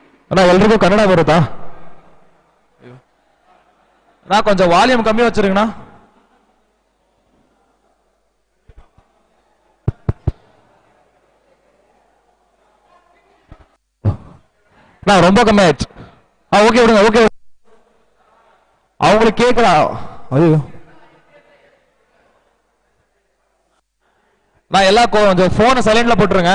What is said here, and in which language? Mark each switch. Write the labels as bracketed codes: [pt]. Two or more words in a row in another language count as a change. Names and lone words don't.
[kn] ಅಣ್ಣ ಎಲ್ರಿಗೂ ಕನ್ನಡ ಬರುತ್ತಾ? ನಾ ಕೊಂಚ ವಾಲ್ಯೂಮ್ ಕಮ್ಮಿ வச்சிருங்கண்ணா. [ta] நான் ரொம்ப கம்மி ஆயிடுச்சு. ஓகே விடுங்க, ஓகே. அவங்களுக்கு கேட்கலாம். ஐயோ, நான் எல்லாம் கொஞ்சம் போனை சைலண்ட்ல போட்டுருங்க.